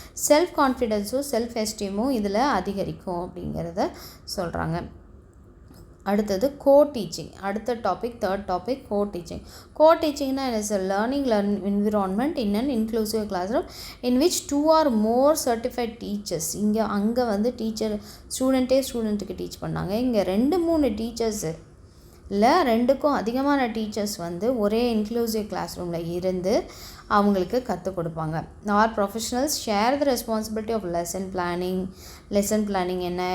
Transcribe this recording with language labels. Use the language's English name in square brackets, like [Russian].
[Tamil] Self கான்ஃபிடென்ஸும் self எஸ்டீமும் இதில் அதிகரிக்கும் அப்படிங்கிறத சொல்கிறாங்க. அடுத்தது டீச்சிங். அடுத்த topic, third topic, teaching. [English] டீச்சிங்னா is a learning environment in an inclusive classroom in which 2 or more certified teachers. [Tamil] அங்கே வந்து ஸ்டூடெண்ட்டுக்கு டீச் பண்ணாங்க. இங்கே 2-3 டீச்சர்ஸு இல்லை 2க்கும் அதிகமான டீச்சர்ஸ் வந்து ஒரே இன்க்ளூசிவ் கிளாஸ் ரூமில் இருந்து அவங்களுக்கு கற்றுக் கொடுப்பாங்க. [English] Or professionals share the responsibility of lesson planning என்ன.